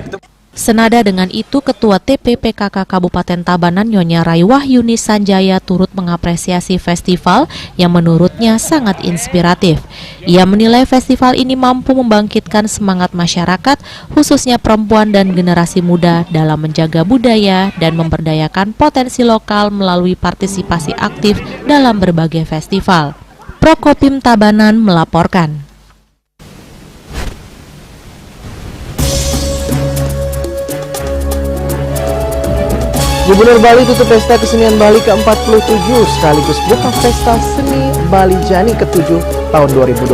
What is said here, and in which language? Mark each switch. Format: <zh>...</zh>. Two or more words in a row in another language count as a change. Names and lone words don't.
<id>Senada dengan itu, Ketua TPPKK Kabupaten Tabanan Nyonya Rai Wahyuni Sanjaya turut mengapresiasi festival yang menurutnya sangat inspiratif. Ia menilai festival ini mampu membangkitkan semangat masyarakat, khususnya perempuan dan generasi muda dalam menjaga budaya dan memberdayakan potensi lokal melalui partisipasi aktif dalam berbagai festival. Prokopim Tabanan melaporkan. Gubernur Bali tutup Pesta Kesenian Bali ke-47 sekaligus buka Pesta Seni Bali Jani ke-7 tahun 2025.</id>